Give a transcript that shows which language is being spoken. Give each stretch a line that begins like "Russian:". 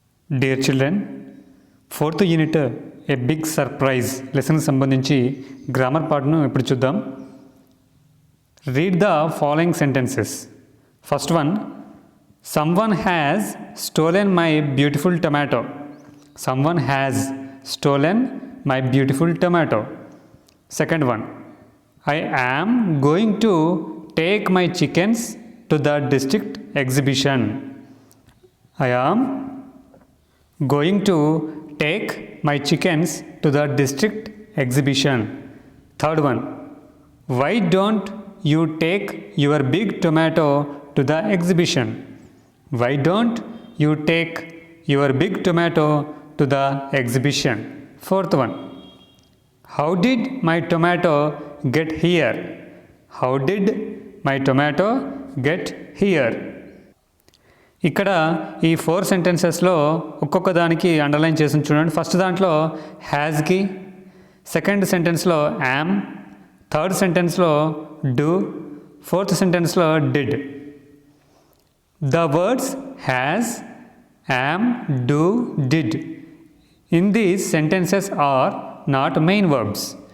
English: dear children,
Telugu: fourth unit ఏ big surprise లెసన్కి సంబంధించి grammar పార్ట్ను ఇప్పుడు చూద్దాం.
English: Read the following sentences. First one, someone has stolen my beautiful tomato. Someone has stolen my beautiful tomato. Second one, I am going to take my chickens to the district exhibition. I am going to take my chickens to the district exhibition. Third one, why don't you take your big tomato to the exhibition? Why don't you take your big tomato to the exhibition? Fourth one, how did my tomato get here? How did my tomato get here?
Telugu: ఇక్కడ ఈ 4 సెంటెన్సెస్లో ఒక్కొక్క దానికి underline చేసి చూడండి. First దాంట్లో హ్యాజ్కి, second సెంటెన్స్లో yam, third సెంటెన్స్లో do, fourth సెంటెన్స్లో did.
English: The words has, am, do, did in these sentences are not main verbs.